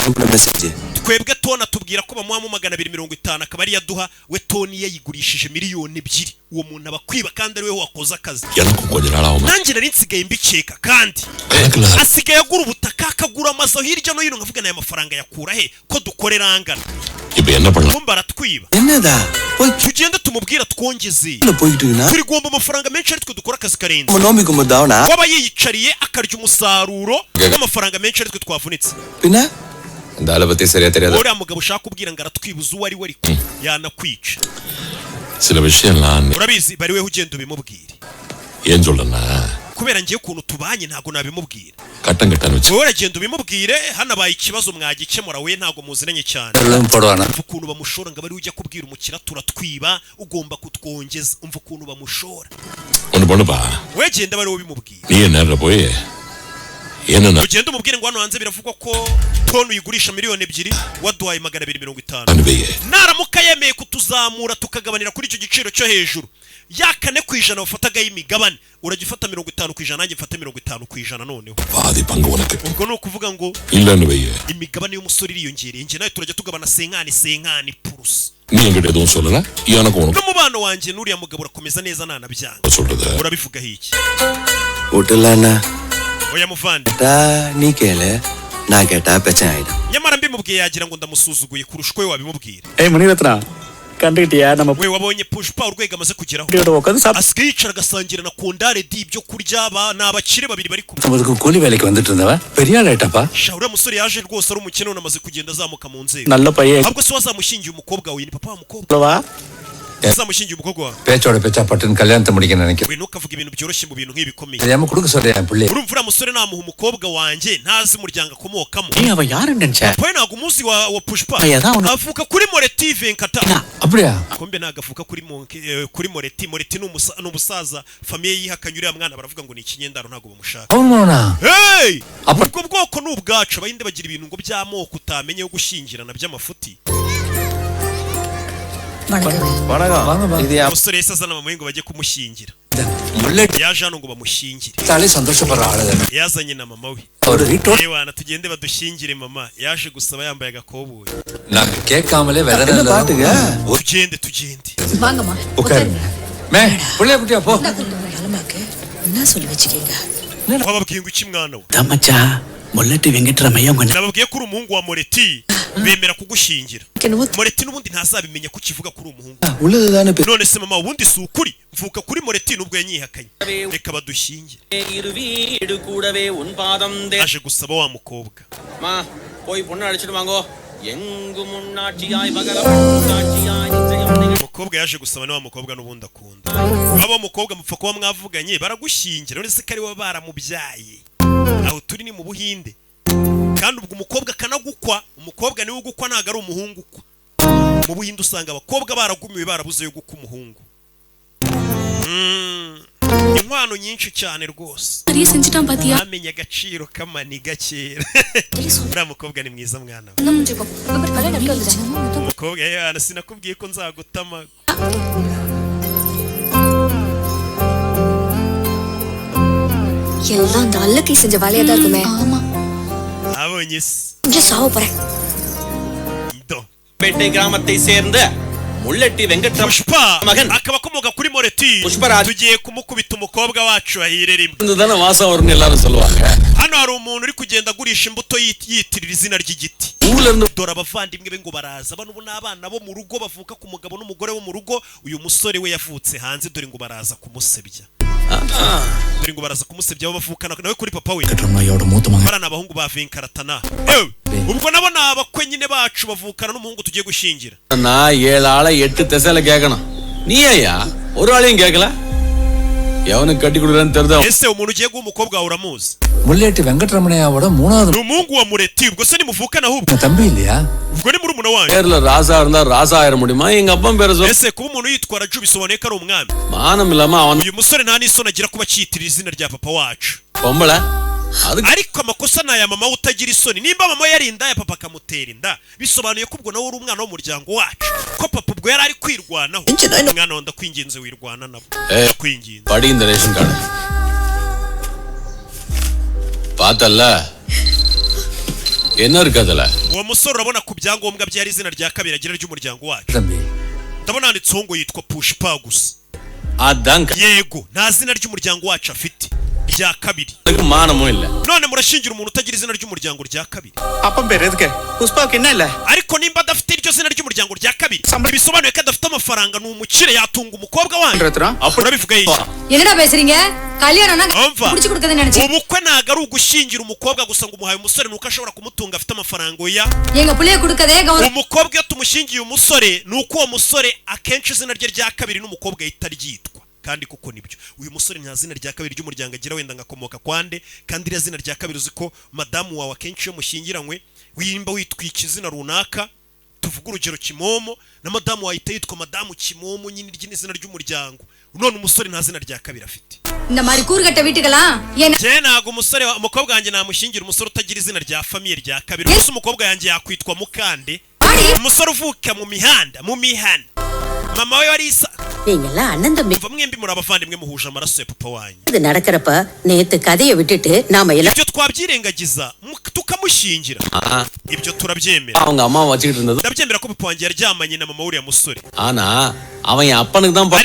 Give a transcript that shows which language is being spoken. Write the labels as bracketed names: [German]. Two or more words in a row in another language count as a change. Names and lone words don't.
[Kinyarwanda] twebwe tona tubwira ko bamuha mu 250 akaba ari yaduha we toni yayigurishije miliyoni 2 uwo muntu abakwiba kandi ari we wakoze akazi nanjye nari nsigaye mbiceka kandi asigaye agura ubutaka akagura amazo hirya no hino nkavuga nayo amafaranga yakura he ko dukorera angana kumba aratwiba tugende tumubwira twongeze [Tamil] போயிட்டுனா [Kinyarwanda] turigomba amafaranga menshi ari twe dukora akazi karenze [Tamil] நோம்பி கும்பிடுதாவனா [Kinyarwanda] waba yiyicariye akarya umusaruro n'amafaranga menshi ari twe twavunitse [Tamil] பின்ன இந்த ஆளை பத்தி சரியா தெரியாது [Kinyarwanda] uriya mugabo ushaka kubwira ngo aratwibuza uwo ari we ariko yanakwica [Tamil] சில விஷயம்லாம் [Kinyarwanda] urabizi bari weho ugenda ubimubwire [Tamil] ஏன் சொல்றேன்னா [Kinyarwanda] kubera ngiye ukuntu tubanye ntago nabimubwira [Tamil] கட்டம் கட்டான்னு வச்சு [Kinyarwanda] wowe uragenda ubimubwire hanabaye ikibazo mwagikemura we ntago muziranye cyane [Tamil] போடுவானா [Kinyarwanda] umva ukuntu bamushora ngo bari ujya kubwira umukira turatwiba ugomba kutwongeza umva ukuntu bamushora [Tamil] ஒண்ணு பண்ணுப்பா [Kinyarwanda] we genda bari wowe ubimubwire [Tamil] நீ என்ன போய் என்ன [Kinyarwanda] ugenda umubwire ngo hano hanze biravugwa ko tonu uyigurisha miliyoni 2 waduhaye 250 [Tamil] அனுபவியே [Kinyarwanda] naramuka yemeye kutuzamura tukagabanira kuri icyo giciro cyo hejuru yakane kwijana ufataga y'imigabane uragifata 50% nanjye mfate 50% noneho [Tamil] பாதி பங்கு உனக்கு [Kinyarwanda] ubwo no kuvuga ngo [Tamil] இல்ல அனுபவியே [Kinyarwanda] imigabane y'umusore iriyongereye nje nawe turajya tugabana senkani purusa [Tamil] நீ என்கிட்ட எதுவும் சொல்லல எனக்கு உனக்கு [Kinyarwanda] n'umubano wanjye n'uriya mugabo urakomeza neza nanabyanga [Tamil] சொல்றது [Kinyarwanda] urabivuga iki [Tamil] விட்டுலானா [Kinyarwanda] oya muvande [Tamil] நீ கேளு நான் கேட்டா பிரச்சனை ஆயிடும் [Kinyarwanda] nyamara mbimubwiye yagira ngo ndamusuzuguye kurusha uko we wabimubwira [Tamil] ஏய் மணிரத்னா கண்டுக்கிட்டியா நம்ம [Kinyarwanda] we wabonye pushpa urwego amaze kugeraho [Tamil] உட்காந்து சாப்பிட்டு [Kinyarwanda] asigaye yicara agasangira na kondare di ibyo kurya ni abakire babiri bari kumwe [Tamil] நமக்கு கூலி வேலைக்கு வந்துட்டு இருந்தவ பெரிய ஆள் ஆயிட்டாப்பா [Kinyarwanda] sha uriya musore yaje rwose ari umukene none amaze kugenda azamuka mu nzego [Tamil] நல்ல பையன் [Kinyarwanda] ahubwo se wazamushingiye umukobwa we ni papa wa mukobwa [Tamil] வா [Kinyarwanda] azamushingiye umukobwa wawe [Tamil] பேச்சோட பேச்சா பட்டுன்னு கல்யாணத்தை முடிக்க நினைக்கிறேன் [Kinyarwanda] we ntukavuga ibintu byoroshye mu bintu nk'ibi bikomeye [Tamil] தெரியாம கொடுக்க சொல்றேன் என் பிள்ளை [Kinyarwanda] urumva uriya musore namuha umukobwa wanjye ntazi umuryango akomokamo [Tamil] நீ அவ யாருன்னு நினைச்ச [Kinyarwanda] pawe ntabwo umuzi wa pushpa Oya, avuka kuri moreti venkata [Tamil] அப்படியா [Kinyarwanda] kombe ntabwo avuka kuri moreti ni umusaza famiye yihakanye uriya mwana baravuga ngo ni ikinyendaro ntabwo bamushaka [Telugu] అవునా [Kinyarwanda] hey ubwo bwoko ni ubwacu abahinde bagira ibintu ngo by'amoko utamenye yo gushyingirana by'amafuti umusore yahise azana mama we ngo bajye kumushyingira yaje hano ngo bamushyingire [Tamil] தாலே சந்தோஷப்படுற ஆளுதானே [Kinyarwanda] yazanye na mama we [Tamil] ஒரு வீட்டோட [Kinyarwanda] yewana tugende badushyingire mama yaje gusaba yambaye agakoboyi [Tamil] நாங்க கேட்காமலே வெதற பாட்டுங்க [Kinyarwanda] tugende [Tamil] வாங்கம்மா உட்காருங்க மே புள்ளைய குட்டியா போ என்ன சொல்லி வச்சுக்கீங்க [Kinyarwanda] wababwiye ngo iki mwana we [Tamil] தம்மச்சா முல்லட்டி வெங்கட்ராமையா உங்க [Kinyarwanda] nababwiye ko uri umuhungu wa moreti bemera kugushyingira moreti n'ubundi ntazabimenya ko ukivuga ko uri umuhungu [Tamil] உள்ளதுதானே [Kinyarwanda] none se mama ubundi si ukuri mvuka kuri moreti nubwo yanyihakanye reka badushyingire aje gusaba wa mukobwa [Tamil] போய் பொண்ணு அழைச்சிட்டு வாங்கோ எங்கு முன்னாட்சியாய் [Kinyarwanda] umukobwa yaje gusaba ni wa mukobwa n'ubundi akunda abo mukobwa mupfa kuba mwavuganye baragushyingira none se ko ari we baramubyaye aho turi ni mu Buhinde kandi ubwo umukobwa akanagukwa umukobwa niwe ugukwa ntago ari umuhungu ukwa mu Buhinde usanga abakobwa baragumiwe barabuze yo gukwa umuhungu inkwano nyinshi cyane rwose amenye agaciro k'amaniga kera uriya mukobwa ni mwiza mwana we umukobwa yana sinakubwiye ko nzagutama [Tamil] எல்லாம் அந்த அல்லக்கை செஞ்ச வேலையா தான் இருக்குமே ஆமா [Kinyarwanda] abonye se [Tamil] இங்கே சாவ போறேன் பேட்டை கிராமத்தை சேர்ந்த முல்லட்டி வெங்கட்ராம pushpa மகன் [Kinyarwanda] akaba akomoka kuri moreti [Tamil] புஷ்பராஜ் [Kinyarwanda] tugiye kumukubita umukobwa wacu ahire rimwe [Tamil] இதுதானே வாசம் வரும்னு எல்லாரும் சொல்லுவாங்க [Kinyarwanda] hano hari umuntu uri kugenda agurisha imbuto yitirira izina ry'igiti [Tamil] ஊர்ல iருந்து [Kinyarwanda] dore abavandimwe be ngo baraza bano ubu n'abana bo mu rugo bavuka ku mugabo n'umugore wo mu rugo uyu musore we yavutse hanze dore ngo baraza kumusebya dore ngo baraza kumusebya abo bavukana nawe kuri papa we [Tamil] வெங்கட்ராமையோட மூத்த மகன் [Kinyarwanda] barana abahungu ba Venkaratana ubwo nabo ni abakwe nyine bacu bavukana n'umuhungu tugiye gushyingira [Tamil] நான் 7 ஆளை 8 திசையில கேட்கணும் நீ ஐயா ஒரு ஆளையும் கேட்கல எவனுக்கு கட்டி கொடுக்குறேன்னு தெரிஞ்சா [Kinyarwanda] ese umuntu ugiye guha umukobwa wawe uramuzi [Tamil] முல்லேட்டி வெங்கட்ரமணையாவோட மூணாவது [Kinyarwanda] ni umuhungu wa Mureti ubwo se nimuvukana ahubwo [Tamil] தம்பி இல்லையா [Kinyarwanda] ubwo ni murumuna wanyu [Tamil] பேர்ல ராசா இருந்தா ராசா ஆயிர முடியுமா எங்க அப்பா பேரை சொல்ல [Kinyarwanda] ese kuba umuntu yitwara Ju bisobanuye ko ari umwami [Tamil] மானம் இல்லாம அவன் [Kinyarwanda] uyu musore nta n'isoni agira kuba acyitirira izina rya papa wacu [Tamil] பொம்பளை அதுக்கு [Kinyarwanda] ariko amakosa ni aya mama utagira isoni nimba mama yari inda ya papa akamutera inda bisobanuye ko ubwo nawe uri umwana w'umuryango wacu ko papa ubwo yari ari kwirwanaho umwana wenda kwinginze wirwana nabo kwinginze [Tamil] படி இந்த ரேஷன் கார்டு பார்த்தல்ல என்ன இருக்கு அதுல [Kinyarwanda] uwo musore urabona ku byangombwa byari izina rya kabiri agira ry'umuryango wacu [Tamil] தம்பி [Kinyarwanda] ndabona handitseho ngo yitwa Pushpa gusa [Tamil] அதாங்க [Kinyarwanda] yego nta zina ry'umuryango wacu afite rya kabiri [Tamil] மானமும் இல்ல [Kinyarwanda] none murashingira umuntu utagira izina ry'umuryango rya kabiri [Tamil] அப்பம் பேர் எதுக்கு புஷ்பாவுக்கு என்ன இல்ல [Kinyarwanda] ariko nimba adafite iryo niryo zina ry'umuryango rya kabiri bisobanuye ko adafite amafaranga ni umukire yatunga umukobwa wanyu urabivuga yiki [Tamil] என்னடா பேசுறீங்க கல்யாணம்னா முடிச்சு கொடுக்கறதுன்னு நினைச்சேன் [Kinyarwanda] ubukwe ntago ari ugushingira umukobwa gusa ngo umuhaye umusore nuko ashobora kumutunga afite amafaranga oya [Tamil] எங்க புள்ளைய கொடுக்கதே [Kinyarwanda] umukobwa iyo tumushingiye umusore nuko uwo musore akenshi izina rye rya kabiri n'umukobwa yita ryitwa kandi kuko nibyo uyu musore nta zina rya kabiri ry'umuryango agira wenda ngakomoka kwande kandi iriya zina rya kabiri uziko madamu wawe akenshi iyo mushyingiranywe wimba witwika izina runaka tuvuga urugero Kimomo na madamu wahita yitwa madamu Kimomo nyine ry'izina ry'umuryango none umusore nta zina rya kabiri afite [Tamil] இந்த மாதிரி கூர்கட்ட வீட்டுகளா [Kinyarwanda] je nago umusore umukobwa wanjye namushingira umusore utagira izina rya famille rya kabiri gusa umukobwa yanjye yakwitwa Mukande umusore uvuka mu mihanda mama we warisa [Tamil] நீங்கலாம் அண்ணன் தம்பி [Kinyarwanda] mwembi muri abavandimwe muhuje amaraso ya papa wanyu [Tamil] இது நடக்கறப்ப நேத்து கதையை விட்டுட்டு நாம எல்லாம் [Kinyarwanda] ibyo twabyirengagiza tukamushingira ibyo turabyemera [Tamil] அவங்க அம்மா வச்சிட்டு இருந்தது [Kinyarwanda] ndabyemera ko papa wanjye yaryamanye na mama uriya musore [Tamil] ஆனா அவன் அப்பனுக்கு தான்